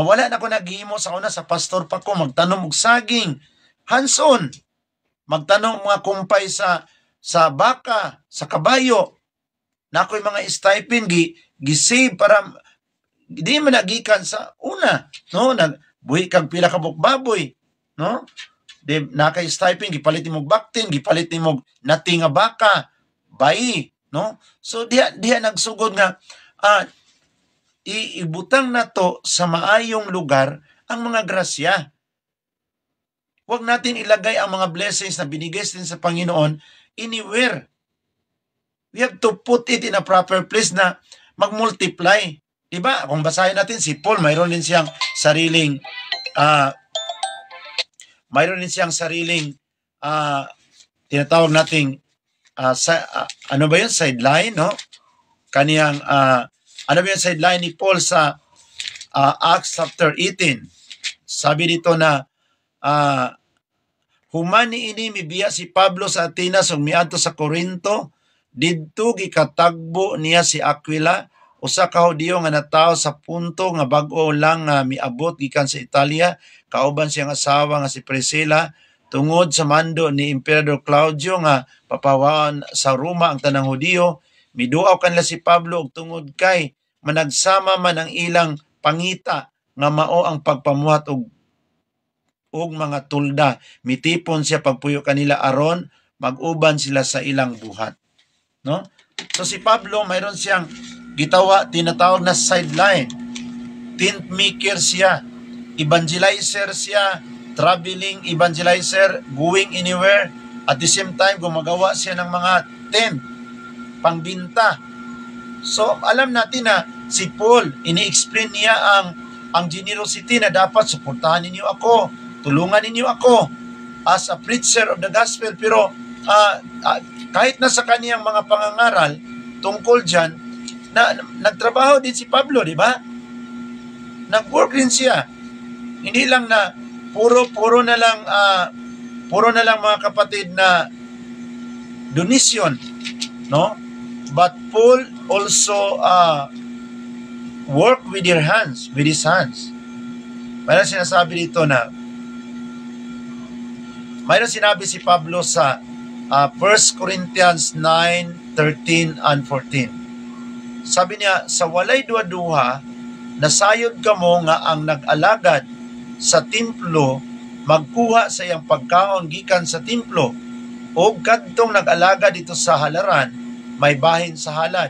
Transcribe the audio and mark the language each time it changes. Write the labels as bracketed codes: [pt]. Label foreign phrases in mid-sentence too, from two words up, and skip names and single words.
[ceb] wala na ko naghimo sa una sa pastor pa ko, magtanom og saging, hands-on, magtanom mga kumpay sa baka, sa kabayo, na ako'y mga stipend gisave para di man nagikan sa una, no, nagbuhi kag pila ka baboy, no, di nakay stipend gipalit nimo baktin, gipalit nimo nati nga baka, bayi, no. So diha nagsugod nga ibutang nato sa maayong lugar ang mga grasya. [tl] Huwag natin ilagay ang mga blessings na binigay din sa Panginoon anywhere. [en] We have to put it in a proper place [tl] na mag-multiply. [en] Diba? [tl] Kung basahin natin si Paul, mayroon din siyang sariling tinatawag nating ano ba yun? Sideline, no? Kaniyang ano ba yung sideline ni Paul sa Acts chapter 18? [ceb] Sabi dito na humani ini mibiya si Pablo sa Atenas ug miadto sa Corinto, didto gikatagbo niya si Aquila, usa ka Hudiyo nga natawo sa punto nga bag-o lang nga miabot gikan sa Italia, kauban siyang asawa nga si Priscilla, tungod sa mando ni Emperador Claudio nga papawaan sa Roma ang tanang Hudiyo. Miduaw kanila si Pablo og tungod kay managsama man ang ilang pangita nga mao ang pagpamuhat og mga tulda. Mitipon siya pagpuyo kanila aron mag-uban sila sa ilang buhat. No? [tl] So si Pablo mayroon siyang tinatawag na sideline. [en] Tent maker [tl] siya, evangelizer siya, [en] traveling evangelizer, going anywhere. At the same time [tl] gumagawa siya ng mga tent pangbinta. So alam natin na si Paul, ini-explain niya ang generosity na dapat suportahan ninyo ako, tulungan ninyo ako [en] as a preacher of the gospel. [tl] Pero kahit na sa kaniyang mga pangangaral tungkol dyan, nagtrabaho din si Pablo, di ba? Nag-work rin siya. Hindi lang na puro na lang mga kapatid na donation, no? [en] But Paul also work with his hands. [tl] Mayroon sinasabi dito na mayroon sinabi si Pablo sa 1 Corinthians 9:13 and 14. [ceb] Sabi niya, sa walay duha-duha, nasayod kamo nga ang nag-alagad sa templo magkuha sa iyang pagkaon gikan sa templo, o kadtong nag-alagad dito sa halaran, may bahin sa halad.